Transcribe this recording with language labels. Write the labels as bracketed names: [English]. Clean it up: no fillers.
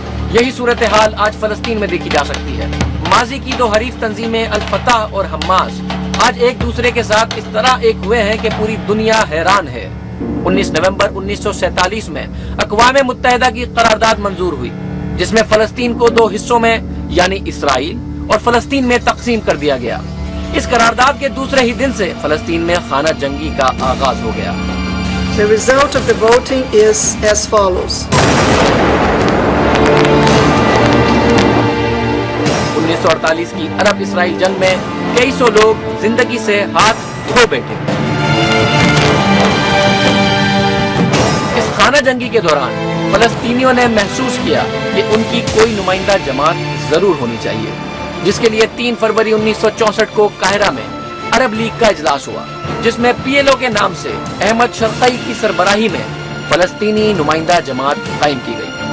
[Urdu] یہی صورتحال آج فلسطین میں دیکھی جا سکتی ہے۔ ماضی کی دو حریف تنظیمیں الفتح اور حماس آج ایک دوسرے کے ساتھ اس طرح ایک ہوئے ہیں کہ پوری دنیا حیران ہے۔ 19 نومبر 1947 میں اقوام متحدہ کی قرارداد منظور ہوئی، جس میں فلسطین کو دو حصوں میں یعنی اسرائیل اور فلسطین میں تقسیم کر دیا گیا۔ اس قرارداد کے دوسرے ہی دن سے فلسطین میں خانہ جنگی کا آغاز ہو گیا۔ [English] The result of the voting is as follows. [Urdu] 1948 کی عرب اسرائیل جنگ میں کئی سو لوگ زندگی سے ہاتھ دھو بیٹھے۔ اس خانہ جنگی کے دوران فلسطینیوں نے محسوس کیا کہ ان کی کوئی نمائندہ جماعت ضرور ہونی چاہیے، جس کے لیے 3 فروری 1964 کو قاہرہ میں عرب لیگ کا اجلاس ہوا، جس میں پی ایل او کے نام سے احمد شرقی کی سربراہی میں فلسطینی نمائندہ جماعت قائم کی گئی۔